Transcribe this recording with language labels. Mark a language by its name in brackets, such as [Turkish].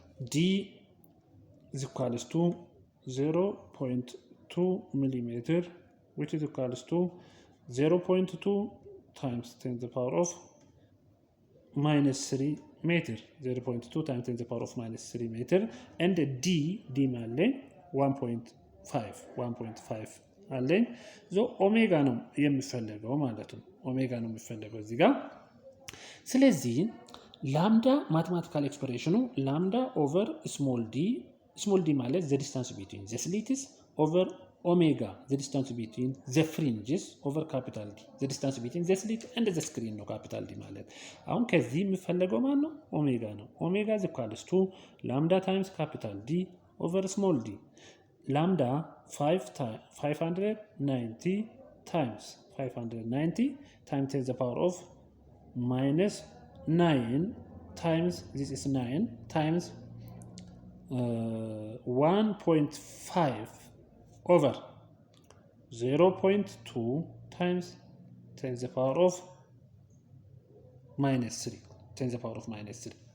[English] D is equals to 0.2 millimeter, which is equals to 0.2 times 10 to the power of minus 3 meter, 0.2 times 10 to the power of minus 3 meter. [Amharic] And D ማለ 1.5 አለኝ። ኦሜጋ ነው የሚፈለገው ማለት ነው። ኦሜጋ ነው የሚፈለገው እዚህ ጋር። ስለዚህ ላምዳ ማቴማቲካል ኤክስፕሬሽኑ ላምዳ ኦቨር ስሞል ዲ ማለት [English] the distance between the slits over omega, the distance between the fringes over capital D, the distance between the slit and the screen [Amharic] ነው capital D ማለት። አሁን ከዚህ የሚፈለገው ማን ነው? ኦሜጋ ነው። [English] ኦሜጋ is equals to lambda times capital D over small d. Lambda 590 times 590 times 10 to the power of minus 9 times, this is 9 times 1.5 over 0.2 times 10 to the power of minus 3, 10 to the power of minus 3.